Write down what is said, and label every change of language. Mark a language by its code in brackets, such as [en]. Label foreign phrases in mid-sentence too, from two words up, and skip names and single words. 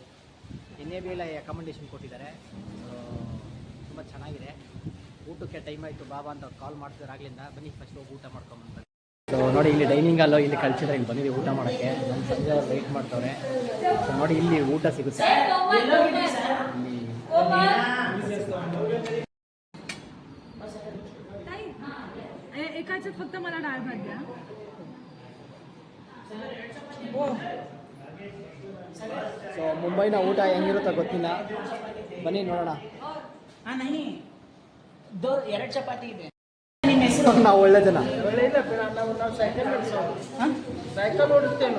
[kn] NABL ಅಕಾಮಡೇಷನ್ ಕೊಟ್ಟಿದ್ದಾರೆ. ತುಂಬ ಚೆನ್ನಾಗಿದೆ. ಊಟಕ್ಕೆ ಟೈಮ್ ಆಯಿತು ಬಾಬಾ ಅಂತ ಕಾಲ್ ಮಾಡ್ತಿದ್ದಾರೆ ಆಗ್ಲಿಂದ. ಬನ್ನಿ ಫಸ್ಟ್ ಹೋಗಿ ಊಟ ಮಾಡ್ಕೊಂಬಂತ. ಸೊ ನೋಡಿ ಇಲ್ಲಿ [en] dining hall [kn] ಇಲ್ಲಿ ಕಳಿಸಿದ್ರೆ ಇಲ್ಲಿ ಬಂದಿದ್ದೀವಿ ಊಟ ಮಾಡೋಕ್ಕೆ. ನಮ್ಮ ಸಂಜೆ ವೆಯ್ಟ್ ಮಾಡ್ತವ್ರೆ. ಸೊ ನೋಡಿ ಇಲ್ಲಿ ಊಟ ಸಿಗುತ್ತೆ. [mr] एकाचं फक्त मला डाळ भात द्या. [kn] ಸೊ ಮುಂಬೈನ ಊಟ ಹೆಂಗಿರುತ್ತೋ ಗೊತ್ತಿಲ್ಲ, ಬನ್ನಿ ನೋಡೋಣ. ನಹಿ ಎರಡು ಚಪಾತಿ ಇದೆ. ನಿಮ್ಮ ಹೆಸರು? ನಾವು ಒಳ್ಳೆ ಜನ. ಒಳ್ಳೆ ಇಲ್ಲ ನಾವು ಸೈಕಲ್ ನಡೆಸೋದು. ಸೈಕಲ್ ಓಡಿಸ್ತೇನು.